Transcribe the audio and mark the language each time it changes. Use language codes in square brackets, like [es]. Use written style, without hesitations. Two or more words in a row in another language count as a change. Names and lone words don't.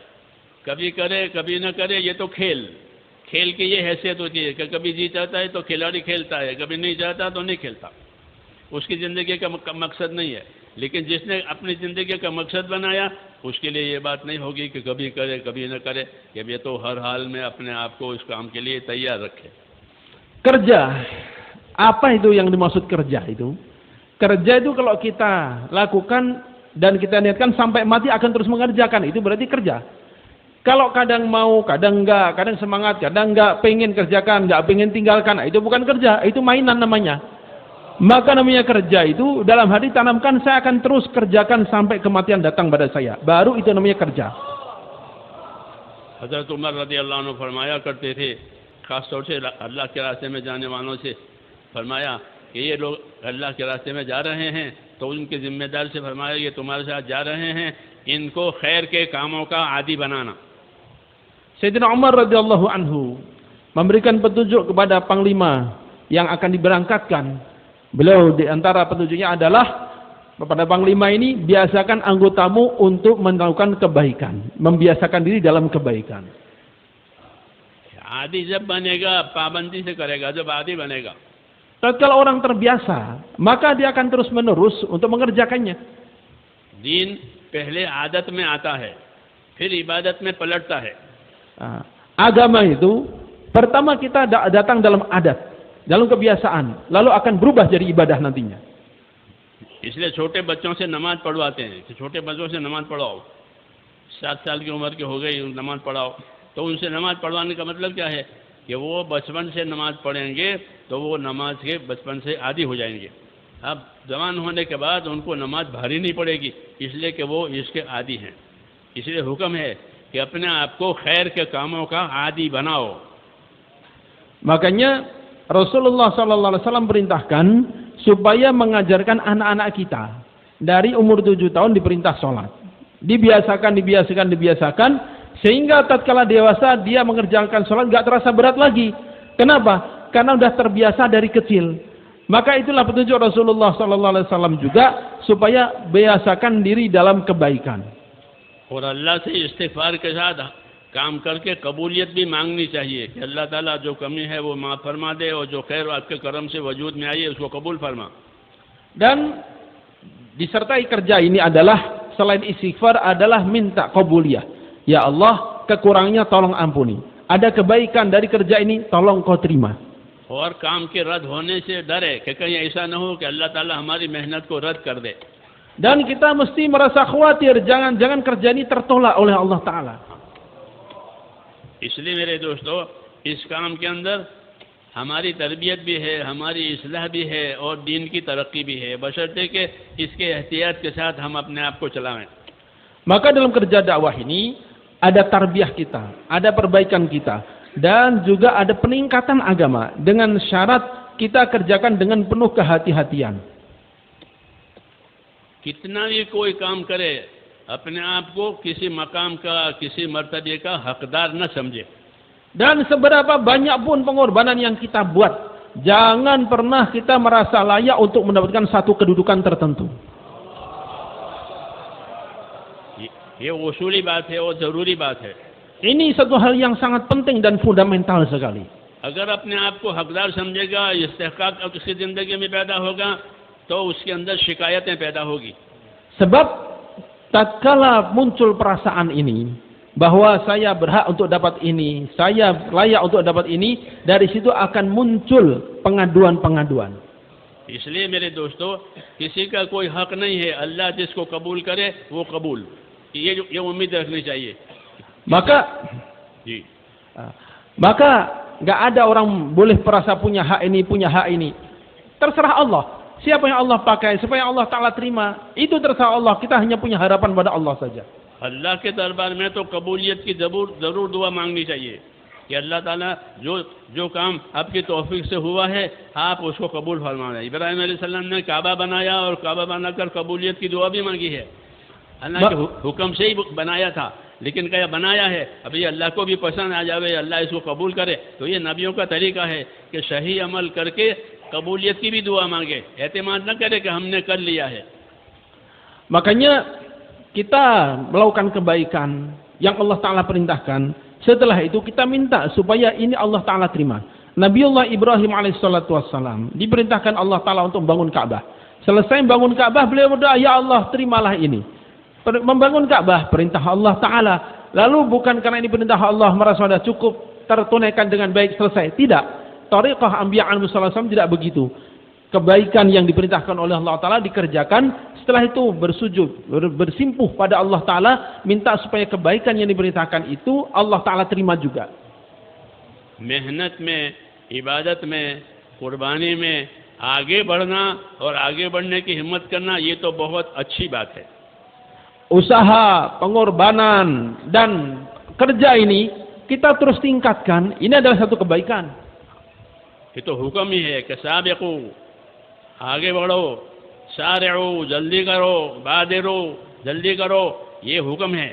[ur] کبھی کرے کبھی نہ کرے، یہ تو کھیل کی یہ حیثیت ہوتی ہے کہ کبھی جی چاہتا ہے تو کھلاڑی کھیلتا ہے، کبھی نہیں چاہتا تو نہیں کھیلتا. اس کی زندگی کا مقصد نہیں ہے۔ لیکن جس نے اپنی زندگی کا مقصد بنایا اس کے لیے یہ بات نہیں ہوگی کہ کبھی کرے کبھی نہ کرے، کہ یہ تو ہر حال میں اپنے آپ کو اس کام کے لیے تیار رکھے. [id] Kerja, apa itu yang dimaksud kerja itu? Kerja itu kalau kita lakukan dan kita niatkan sampai mati akan terus mengerjakan, itu berarti kerja. Kalau kadang mau, kadang enggak, kadang semangat, kadang enggak, pengen kerjakan, enggak pengen tinggalkan, itu bukan kerja, itu mainan namanya. Maka namanya kerja itu dalam hati tanamkan, saya akan terus kerjakan sampai kematian datang pada saya. Baru itu namanya kerja. [ur] حضرت عمر [ar] رضي الله عنه [ur] فرمایا کرتے تھے، خاص طور سے اللہ کے راستے میں جانے والوں سے فرمایا کہ یہ لوگ اللہ کے راستے میں جا رہے ہیں، تو ان کے ذمہ دار سے فرمایا یہ تمہارے ساتھ جا رہے ہیں، ان کو خیر کے کاموں کا عادی بنانا. [id] Sayyidina Umar [ar] رضي الله عنه [id] memberikan petunjuk kepada panglima yang akan diberangkatkan. Beliau di antara petunjuknya adalah kepada panglima ini, biasakan anggotamu untuk melakukan kebaikan, membiasakan diri dalam kebaikan. [ur] عادی جب بنے گا پابندی سے کرے گا، جب عادی بنے گا. [id] Tatkala orang terbiasa, maka dia akan terus menerus untuk mengerjakannya. [ur] دین پہلے عادت میں آتا ہے، پھر عبادت میں پلٹتا ہے. [id] Agama itu pertama kita datang dalam adat, dalam kebiasaan, lalu akan berubah jadi ibadah nantinya. [ur] اس لیے چھوٹے بچوں سے نماز پڑھواتے ہیں کہ چھوٹے بچوں سے نماز پڑھاؤ، 7 سال کی عمر کے ہو گئی نماز پڑھاؤ. تو ان سے نماز پڑھوانے کا مطلب کیا ہے کہ وہ بچپن سے نماز پڑھیں گے تو وہ نماز کے بچپن سے عادی ہو جائیں گے. اب جوان ہونے کے بعد ان کو نماز بھاری نہیں پڑے گی، اس لیے کہ وہ اس کے عادی ہیں. اس لیے حکم ہے کہ اپنے آپ کو خیر کے کاموں کا عادی بناؤ. [id] Makanya Rasulullah [ar] صلى الله عليه وسلم [id] perintahkan supaya mengajarkan anak-anak kita dari umur 7 tahun diperintah sholat. Dibiasakan, sehingga tatkala dewasa dia mengerjakan sholat gak terasa berat lagi. Kenapa? Karena sudah terbiasa dari kecil. Maka itulah petunjuk Rasulullah SAW juga, supaya biasakan diri dalam kebaikan. [ur] اور اللہ سے استغفار کے ساتھ کام کر کے قبولیت بھی مانگنی چاہیے کہ اللہ تعالیٰ جو کمی ہے وہ معاف فرما دے اور جو خیر آپ کے کرم سے وجود میں آئی ہے اس کو قبول فرما. [id] Dan disertai kerja ini adalah selain istighfar adalah minta qabuliyah. Ya Allah, kekurangannya tolong ampuni. Ada kebaikan dari kerja ini, tolong kau terima. [ur] اور کام کے رد ہونے سے ڈرے کہ کہیں ایسا نہ ہو کہ اللہ تعالیٰ ہماری محنت کو رد کر دے. [id] Dan kita mesti merasa khawatir jangan kerja ini tertolak oleh Allah Ta'ala. [ur] اس لیے میرے دوستو، اس کام کے اندر ہماری تربیت بھی ہے، ہماری اصلاح بھی ہے اور دین کی ترقی بھی ہے، بشرطے کہ اس کے احتیاط کے ساتھ ہم اپنے آپ کو چلائیں. [id] Maka dalam kerja dakwah ini ada tarbiyah kita, ada perbaikan kita, dan juga ada peningkatan agama dengan syarat kita kerjakan dengan penuh kehati-hatian. [ur] کتنا بھی کوئی کام کرے اپنے آپ کو کسی مقام کا، کسی مرتبے کا حقدار نہ سمجھے. [id] Dan seberapa banyak pun pengorbanan yang kita buat, jangan pernah kita merasa layak untuk mendapatkan satu kedudukan tertentu. [ur] یہ اصولی بات ہے اور ضروری بات ہے. [id] Ini satu hal yang sangat penting dan fundamental sekali. [ur] اگر اپنے آپ کو حقدار سمجھے گا، استحقاق اس کی زندگی میں پیدا ہوگا، تو اس کے اندر شکایتیں پیدا ہوگی. [id] Sebab tatkala muncul perasaan ini bahwa saya berhak untuk dapat ini, saya layak untuk dapat ini, dari situ akan muncul pengaduan-pengaduan. [ur] اس لیے میرے دوستو، کسی کا کوئی حق نہیں ہے، اللہ جس کو قبول کرے وہ قبول، یہ امید رکھنی چاہیے. [id] Maka nggak ada orang boleh merasa punya hak ini. Terserah Allah. Siapa yang Allah pakai supaya Allah Ta'ala terima, itu terserah Allah. Kita hanya punya harapan pada Allah saja. [ur] اللہ کے دربار میں تو قبولیت کی ضرور دعا مانگنی چاہیے کہ اللہ تعالیٰ جو کام آپ کی توفیق سے ہوا ہے آپ اس کو قبول فرمائیں. ابراہیم علیہ السلام نے کعبہ بنایا اور کعبہ بنا کر قبولیت کی دعا بھی مانگی ہے. اللہ کے حکم سے ہی بنایا تھا، لیکن کیا بنایا ہے، ابھی اللہ کو بھی پسند آ جائے، اللہ اس کو قبول کرے. تو یہ نبیوں کا طریقہ ہے کہ صحیح عمل کر کے قبولیت کی بھی دعا مانگے، اعتماد نہ کرے کہ ہم نے کر لیا ہے. [id] Makanya kita melakukan kebaikan yang Allah Ta'ala perintahkan. Setelah itu kita minta supaya ini Allah Ta'ala terima. Nabiullah Ibrahim alaihissalam diperintahkan Allah Ta'ala untuk membangun Ka'bah. Selesai membangun Ka'bah, beliau berdoa, ya Allah terimalah ini. Membangun Ka'bah perintah Allah Ta'ala. Lalu bukan karena ini perintah Allah merasa sudah cukup tertunaikan dengan baik selesai. Tidak. [ar] طريقة أنبياء عليه وسلم [id] tidak begitu. Kebaikan yang diperintahkan oleh Allah Ta'ala dikerjakan, setelah itu bersujud, bersimpuh pada Allah Ta'ala, minta supaya kebaikan yang diperintahkan itu Allah Ta'ala terima juga. [ur] محنت میں، عبادت میں، قربانی میں آگے بڑھنا اور آگے بڑھنے کی ہمت کرنا، یہ تو بہت اچھی بات ہے. [id] Usaha, pengorbanan, dan kerja ini kita terus tingkatkan, ini adalah satu kebaikan. [ur] یہ تو حکم ہی ہے کہ سابقوا، آگے بڑھو، سارعوا، جلدی کرو، بادروا، جلدی کرو، یہ حکم ہے.